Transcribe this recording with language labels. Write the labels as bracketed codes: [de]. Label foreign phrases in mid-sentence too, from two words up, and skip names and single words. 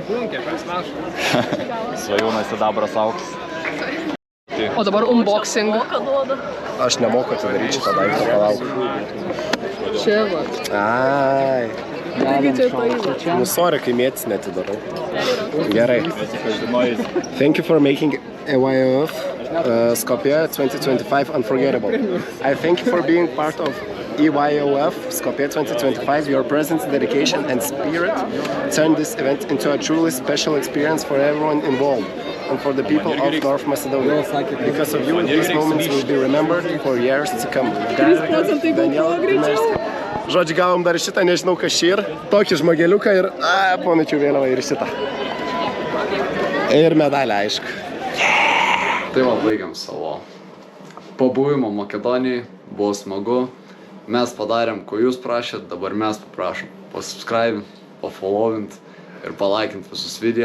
[lt] Svajūnas sidabras auksas. O dabar unboxing. Aš nemoku atidaryti šitą daiktą, palauk. Čia va. Ai. Taigi čia pavyzdžiui. Nu, sorry, kai mėtis netidarau. Gerai. [en] Thank you for making EYOF Skopje 2025 unforgettable. I thank you for being part of EYOF Skopje 2025. Your presence, dedication and spirit turned this event into a truly special experience for everyone involved. and for the people of North Macedonia. Because of you, these moments will be remembered for years to come. Daniela Dinerska. [lt] Žodžiu, gavom dar šitą, nežinau kas čia yra. Tokį žmogeliuką ir, pamečiau vėliavą ir šitą. Ir medalį, aišku. Tai va, baigiam savo pabuvimą Makedonijai. Buvo smagu. Mes padarėm, ko jūs prašėt, dabar mes paprašom pasubscribint, pafollowint ir palaikint visus video.